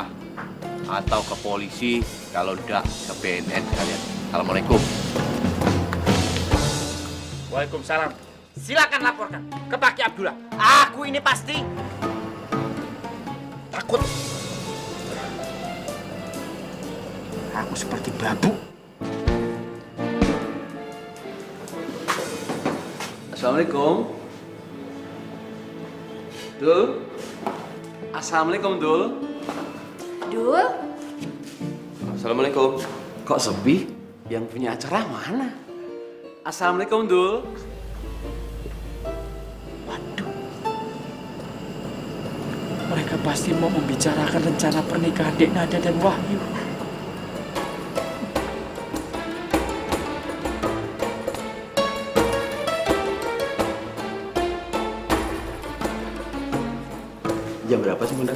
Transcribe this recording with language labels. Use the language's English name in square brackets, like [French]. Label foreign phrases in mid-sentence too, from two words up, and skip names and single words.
[Indonesian] Atau ke polisi, kalau enggak ke BNN sekalian. Assalamualaikum. Waalaikumsalam. Silakan laporkan ke Pak Kiai Abdullah. Aku ini pasti takut. Aku seperti babu. Assalamualaikum. Dul. Assalamualaikum, Dul. Dul, Assalamualaikum. Kok sepi? Yang punya acara mana? Assalamualaikum, Dul. Mereka pasti mau membicarakan rencana pernikahan Dek Nada dan Wahyu. Jam berapa sebenarnya?